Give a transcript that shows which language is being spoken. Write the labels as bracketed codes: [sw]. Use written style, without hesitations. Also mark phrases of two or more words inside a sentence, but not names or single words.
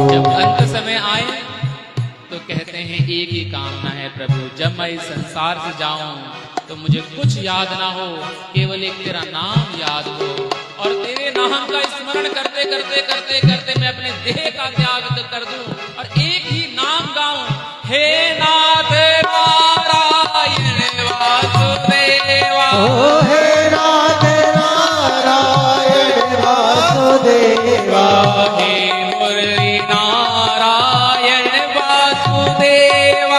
[hi] जब अंत समय आए तो कहते हैं एक ही कामना है प्रभु, जब मैं इस संसार से जाऊं तो मुझे कुछ याद ना हो, केवल एक तेरा नाम याद हो, और तेरे नाम का स्मरण करते करते करते करते मैं अपने देह का त्याग कर दूं और एक ही नाम गाऊं, हे नाथ नारायण वासुदेवा, ओ हे नाथ नारायण वासुदेवा, हे मुरली नारायण वासुदेवा,